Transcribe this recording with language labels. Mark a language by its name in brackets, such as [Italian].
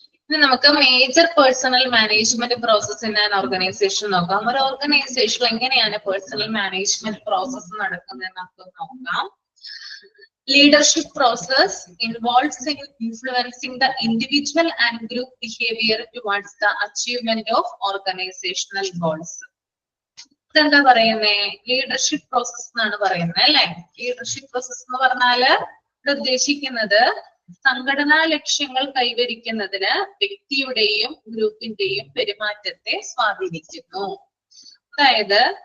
[Malayalam] ഇനി നമുക്ക് [English] major personnel management process in an organization [Malayalam] നോക്കാം. ഒരു ഓർഗനൈസേഷനിൽ എങ്ങനെയാണ് പേഴ്സണൽ മാനേജ്മെന്റ് പ്രോസസ് നടക്കുന്നത് നമുക്ക് നോക്കാം. [English] Leadership process involves in influencing the individual and group behavior towards the achievement of organizational goals. [Malayalam] ഇതെന്താ പറയുന്നേ? ലീഡർഷിപ്പ് പ്രോസസ് എന്നാണ് പറയുന്നത് അല്ലെ. ലീഡർഷിപ്പ് പ്രോസസ് എന്ന് പറഞ്ഞാല് ഉദ്ദേശിക്കുന്നത് സംഘടനാ ലക്ഷ്യങ്ങൾ കൈവരിക്കുന്നതിന് വ്യക്തിയുടെയും ഗ്രൂപ്പിന്റെയും പെരുമാറ്റത്തെ സ്വാധീനിക്കുന്നു. അതായത്